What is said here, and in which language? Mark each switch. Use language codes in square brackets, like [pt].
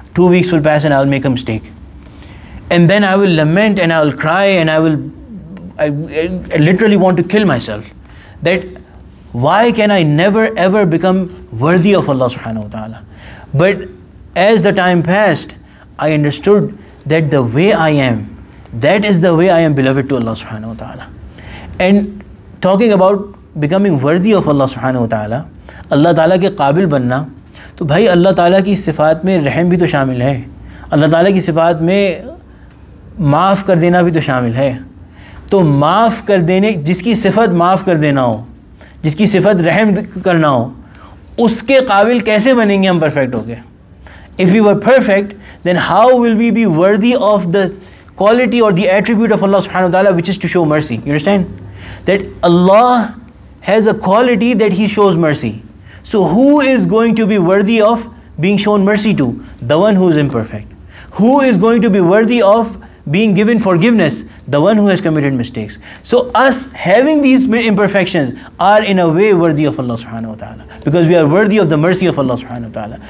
[en] 2 weeks will pass and I'll make a mistake. And then I will lament and I will cry and I literally want to kill myself. That why can I never ever become worthy of Allah subhanahu wa ta'ala? But as the time passed, I understood that the way I am, that is the way I am beloved to Allah subhanahu wa ta'ala. And talking about becoming worthy of Allah subhanahu wa ta'ala, [ur] اللہ تعالیٰ کے قابل بننا, تو بھائی اللہ تعالیٰ کی صفات میں رحم بھی تو شامل ہے, اللہ تعالیٰ کی صفات میں معاف کر دینا بھی تو شامل ہے. تو معاف کر دینے, جس کی صفت معاف کر دینا ہو, جس کی صفت رحم کرنا ہو, اس کے قابل کیسے بنیں گے ہم پرفیکٹ ہو کے؟ [en] If we were perfect, then how will we be worthy of the quality or the attribute of Allah subhanahu wa ta'ala, which is to show mercy? You understand? That Allah has a quality that He shows mercy. So who is going to be worthy of being shown mercy to? The one who is imperfect. Who is going to be worthy of being given forgiveness? The one who has committed mistakes. So us having these imperfections are in a way worthy of Allah subhanahu wa ta'ala, because we are worthy of the mercy of Allah subhanahu wa ta'ala.